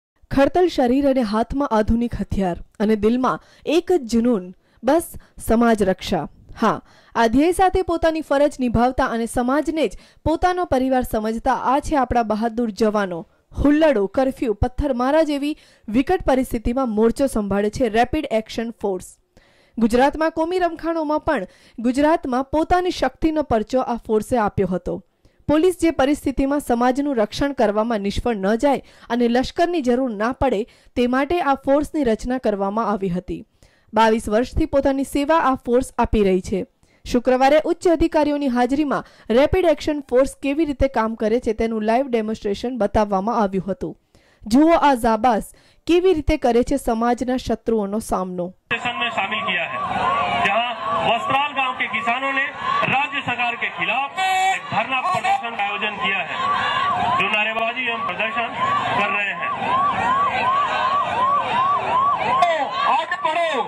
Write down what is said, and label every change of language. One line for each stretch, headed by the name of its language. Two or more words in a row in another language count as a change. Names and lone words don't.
Gujarati: ખડતલ શરીર અને હાથમાં આધુનિક હથિયાર અને દિલમાં એક જ જુનૂન, બસ સમાજ રક્ષા। હાં, આ ધ્યેય સાથે પોતાની ફરજ નિભાવતા અને સમાજને જ પોતાનો પરિવાર સમજતા આ છે આપણા બહાદુર જવાનો। હુલ્લડો, કર્ફ્યૂ, પથ્થરમારા જેવી વિકટ પરિસ્થિતિમાં મોરચો સંભાળે છે રેપિડ એક્શન ફોર્સ। ગુજરાતમાં કોમી રમખાણોમાં પણ ગુજરાતમાં પોતાની શક્તિનો પરચો આ ફોર્સે આપ્યો હતો। પોલીસ જે પરિસ્થિતિમાં સમાજનું રક્ષણ કરવામાં નિષ્ફળ ન જાય અને લશ્કરની જરૂર ના પડે તે માટે આ ફોર્સની રચના કરવામાં આવી હતી। 22 વર્ષથી પોતાની સેવા આ ફોર્સ આપી રહી છે। શુક્રવારે ઉચ્ચ અધિકારીઓની હાજરીમાં રેપિડ એક્શન ફોર્સ કેવી રીતે કામ કરે છે તેનું
English: live demonstration
Gujarati: બતાવવામાં આવ્યું હતું। જુઓ આ જાબાજ કેવી રીતે કરે છે સમાજના શત્રુઓનો સામનો।
Hindi: में शामिल किया है, जहां वस्त्राल गांव के किसानों ने राज्य सरकार के खिलाफ एक धरना प्रदर्शन का आयोजन किया है, जो नारेबाजी एवं प्रदर्शन कर रहे हैं। आगे बढ़ो।